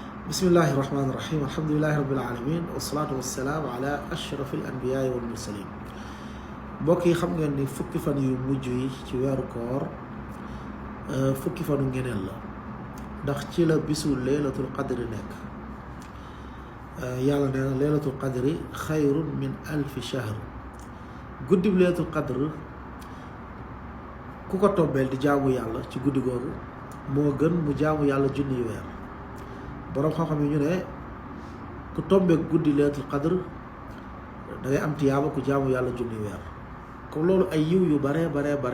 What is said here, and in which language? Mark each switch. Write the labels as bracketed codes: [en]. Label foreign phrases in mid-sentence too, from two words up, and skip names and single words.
[ar] بسم الله الرحمن الرحيم الحمد لله رب العالمين والصلاة والسلام على أشرف الأنبياء والمرسلين [wo] بوكي خم ngeen ni fukki fan yu mujj yi ci wéru koor fukki fanu ngeneel la ndax ci la bisu laylatul qadr nek yalla neena [ar] ليلة القدر خير من ألف شهر [wo] guddi laylatul qadr ku ko tombel di jaamu yalla ci guddi gogu mo gën mu jaamu yalla junni weer borom xam-xam yi ñu ne ku tombe guddi laylatul qadr da ngay am tiyaba ku jaamu yalla junni weer ko lolu ay yiw yu bare la